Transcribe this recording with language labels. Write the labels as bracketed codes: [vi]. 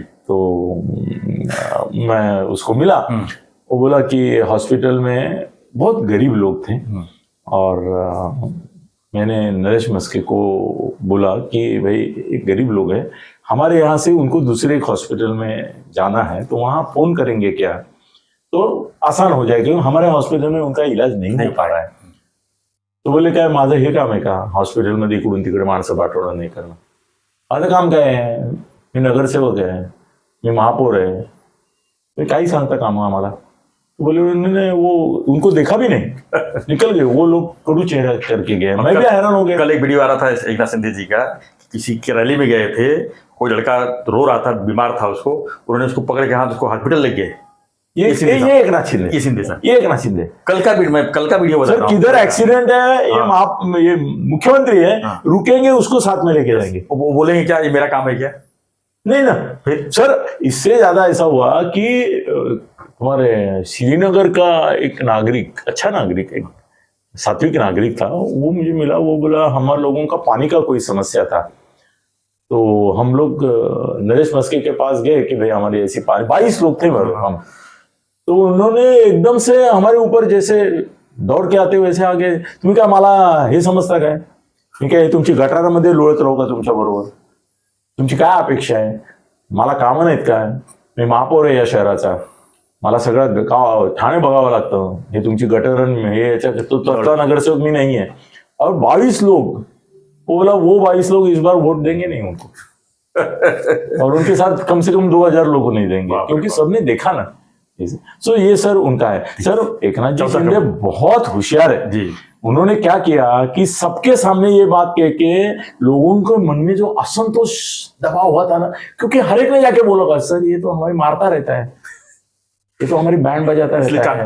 [hi] तो मैं उसको मिला, वो बोला कि हॉस्पिटल में बहुत गरीब लोग थे, और मैंने नरेश मस्के को बोला कि भाई एक गरीब लोग हैं, हमारे यहाँ से उनको दूसरे एक हॉस्पिटल में जाना है, तो वहाँ फोन करेंगे क्या तो आसान हो जाएगा, क्योंकि हमारे हॉस्पिटल में उनका इलाज नहीं हो पा रहा है. [mr] तो बोले काय माझं हे काम आहे का हॉस्पिटलमध्ये इकडून तिकडे माणसं पाठवणं नाही करणं. माझं काम काय आहे, मी नगरसेवक आहे, मी महापौर आहे, मी काही सांगता काम आम्हाला. [hi] तो बोले उन्होंने वो उनको देखा भी नहीं, निकल गए वो लोग, कड़ू चेहरा करके गए. मैं भी हैरान हो गया. कल एक वीडियो आ रहा था एकनाथ शिंदे जी का, किसी की रैली में गए थे, कोई लड़का रो रहा था, बीमार था, उसको उन्होंने उसको पकड़ के हाथ उसको हॉस्पिटल ले गए. ये एकनाथ शिंदे, ये एकनाथ शिंदे कल का वीडियो बता सर. किधर एक्सीडेंट है, ये मुख्यमंत्री है, रुकेंगे उसको साथ में लेके जाएंगे. वो बोलेंगे क्या ये मेरा काम है क्या? नहीं ना. फिर सर इससे ज्यादा ऐसा हुआ कि हमारे श्रीनगर का एक नागरिक, अच्छा नागरिक, एक सात्विक नागरिक था, वो मुझे मिला. वो बोला हमारे लोगों का पानी का कोई समस्या था, तो हम लोग नरेश मस्के के पास गए कि भाई हमारी ऐसी पानी, 22 लोग थे हम. तो उन्होंने एकदम से हमारे ऊपर जैसे दौड़ के आते वैसे आगे, [mr] तुम्ही काय मला हे समजता काय, मी काय तुमची गटारामध्ये लोळत राहू का तुमच्या बरोबर, तुमची काय अपेक्षा आहे, मला कामं नाहीत काय, मी महापौर आहे या शहराचा, मला सगळं गाव ठाणे बघावं लागतं, हे तुमची गटरण हे याच्या तो नगरसेवक मी नहीं है. [hi] और 22 लोग, वो बोला वो 22 लोग इस बार वोट देंगे नहीं उनको, और उनके साथ कम से कम 2000 लोग को नहीं देंगे, क्योंकि सबने देखा ना. सो ये सर उनका है. सर एकनाथ जी शिंदे बहुत होशियार है जी. उन्होंने क्या किया कि सबके सामने ये बात कह के लोगों के मन में जो असंतोष दबा हुआ था ना, क्योंकि हर एक ने जाके बोला सर ये तो हमारी मारता रहता है, ये तो हमारी बैंड बजाता रहता है.